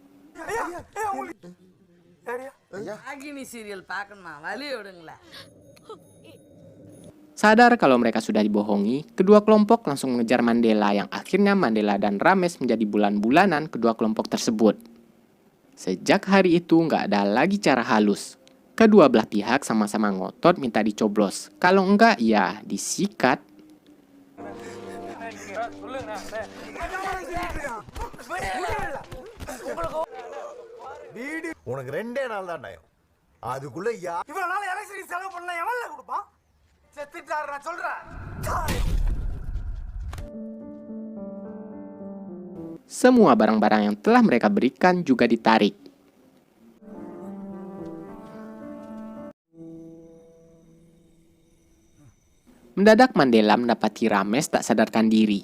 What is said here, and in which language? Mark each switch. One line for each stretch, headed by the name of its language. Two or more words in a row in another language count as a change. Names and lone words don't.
Indonesian: Sadar kalau mereka sudah dibohongi, kedua kelompok langsung mengejar Mandela yang akhirnya Mandela dan Rames menjadi bulan-bulanan kedua kelompok tersebut. Sejak hari itu nggak ada lagi cara halus. Kedua belah pihak sama-sama ngotot minta dicoblos. Kalau enggak ya disikat.
Tamil: உனக்கு 2 நாள் தான் நயம். அதுக்குள்ள இவ்வளவு நாள் எலெக்ஷன் செலவு பண்ண எவன்ல கொடுப்பான்? செத்துட்டாரு நான் சொல்றேன்.
Indonesian: Semua barang-barang yang telah mereka berikan juga ditarik. Mendadak Mandela mendapati Rames tak sadarkan diri.